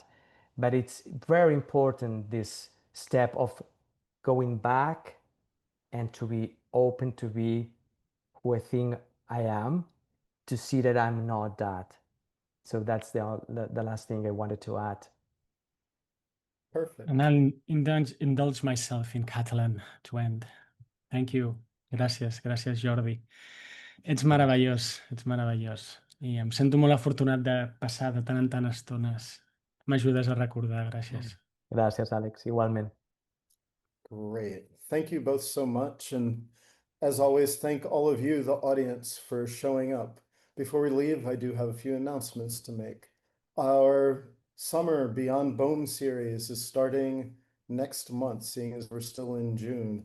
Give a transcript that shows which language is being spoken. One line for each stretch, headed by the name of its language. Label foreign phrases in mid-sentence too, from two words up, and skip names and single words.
English: But it's very important, this step of going back and to be open to be who I think I am, to see that I'm not that. So that's the last thing I wanted to add. Perfect. And I'll indulge myself in Catalan to end. Thank you.
Catalan: Gràcies, Jordi. Ets meravellós, ets meravellós. I em sento molt afortunat de passar de tant en tant estones. M'ajudes a recordar, gràcies. Gràcies, Àlex, igualment.
English: Great. Thank you both so much. And as always, thank all of you, the audience, for showing up. Before we leave, I do have a few announcements to make. Our Summer Beyond Bohm series is starting next month, seeing as we're still in June.